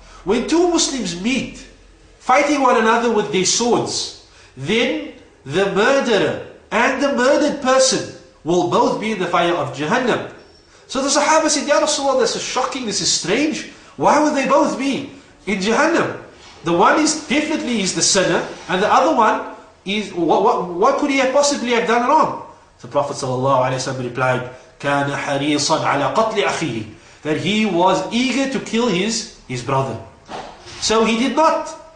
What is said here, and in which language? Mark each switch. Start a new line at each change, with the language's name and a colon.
English: When two Muslims meet, fighting one another with their swords, then the murderer and the murdered person will both be in the fire of Jahannam. So the Sahaba said, Ya Rasulullah, this is shocking, this is strange. Why would they both be in Jahannam? The one is definitely the sinner, and the other one is, what could he possibly have done wrong? The Prophet ﷺ replied,
Arabic: كَانَ حَرِيصًا عَلَى قَتْلِ أَخِيهِ.
English: That he was eager to kill his brother. So he did not.